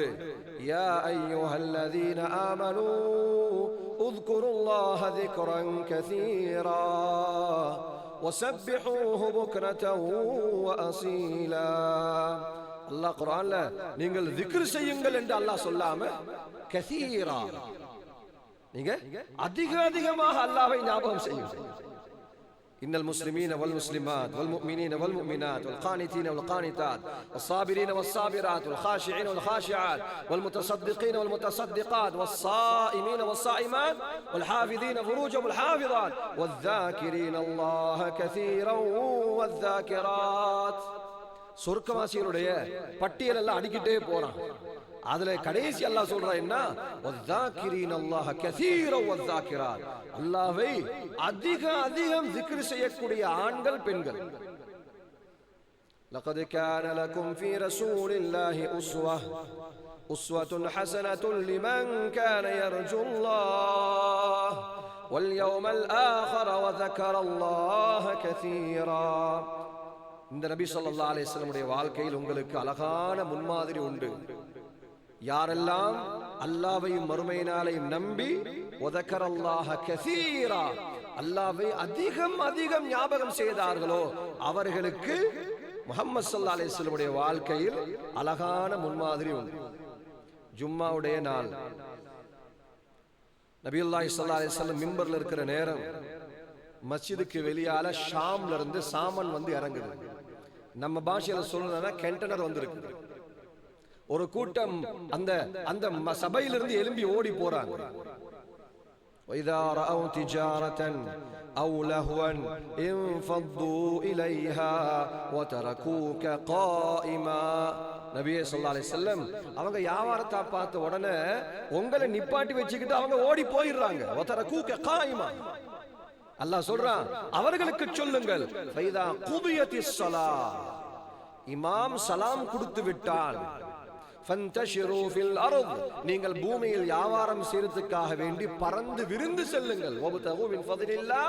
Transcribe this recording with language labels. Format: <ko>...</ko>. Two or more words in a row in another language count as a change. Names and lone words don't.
<ar>يا أيها الذين آمنوا اذكروا الله ذكرا كثيرا وسبحوه بكرة وأصيلا.</ar> <ta>அல்லாஹ் குர்ஆன்ல நீங்கள் zikr செய்யுங்கள் என்று அல்லாஹ் சொல்லாம கஸீரா, நீங்க அதிகமாக அல்லாஹ்வை ஞாபகம் செய்யுங்கள்.</ta> <ar>إن المسلمين والمسلمات والمؤمنين والمؤمنات والقانتين والقانتات والصابرين والصابرات والخاشعين والخاشعات والمتصدقين والمتصدقات والصائمين والصائمات والحافظين فروجهم والحافظات والذاكرين الله كثيرا والذاكرات.</ar> <ta>சொர்க்கவாசிகளுடைய பட்டியல் எல்லாம் அடிக்கிட்டே போறான். அதுல கடைசி அல்லாஹ் சொல்றான் என்ன,</ta> <ar>والذاكرين الله كثيرا والذاكرات,</ar> <ta>அல்லாஹ்வை அதிகம் zikr செய்யக்கூடிய ஆண்கள் பெண்கள்.</ta> <ar>لقد كان لكم في رسول الله أسوة حسنة لمن كان يرجو الله واليوم الآخر وذكر الله كثيرا.</ar> <ta>இந்த நபி</ta> <ar>صلى الله عليه وسلم</ar> <ta>உடைய வாழ்க்கையில் உங்களுக்கு அழகான முன்மாதிரி உண்டு. யாரெல்லாம் அல்லாஹ்வையும் மறுமை நாளையும் நம்பி</ta> <ar>وذكر الله كثيرا,</ar> <ta>அல்லாஹ்வை அதிகம் ஞாபகம் செய்தார்களோ அவர்களுக்கு முஹம்மது</ta> <ar>صلى الله عليه وسلم</ar> <ta>உடைய வாழ்க்கையில் அழகான முன்மாதிரி உண்டு. ஜும்மாவுடைய நாள்</ta> <ar>نبي الله صلى الله عليه وسلم</ar> <ta>மிம்பர்ல இருக்கிற நேரம் மஸ்ஜிதுக்கு வெளியால ஷாம்ல இருந்து சாமன் வந்து இறங்குது. நம்ம பாஷையில சொல்லணும்னா கண்டெய்னர் வந்திருக்கு. ஒரு கூட்டம் அந்த அந்த சபையிலிருந்து எழும்பி ஓடி போறாங்க.</ta> <ar>وَإِذَا رَأَوْا تِجَارَةً أَوْ لَهْوًا انفضوا إِلَيْهَا وَتَرَكُوكَ قَائِمًا.</ar> <ta>நபியே</ta> <ar>صلى الله عليه وسلم</ar> <ta>அவங்க வியாபாரத்தை பார்த்த உடனே உங்களை நிப்பாட்டி வச்சுக்கிட்டு அவங்க ஓடி போயிடுறாங்க.</ta> <ar>وَتَرَكُوكَ قَائِمًا.</ar> <ta>அல்லாஹ் சொல்றான், அவர்களுக்கு சொல்லுங்கள்,</ta> <ar>فإذا قضيت الصلاة,</ar> <ta>இமாம் சலாம் கொடுத்து விட்டால்</ta> <ar>فانتشروا في الأرض,</ar> <ta>நீங்கள் பூமியில் வியாபாரம் செய்யறதுக்காக வேண்டி பறந்து விருந்து செல்லுங்கள்.</ta> <ar>وابتغوا من فضل الله.</ar>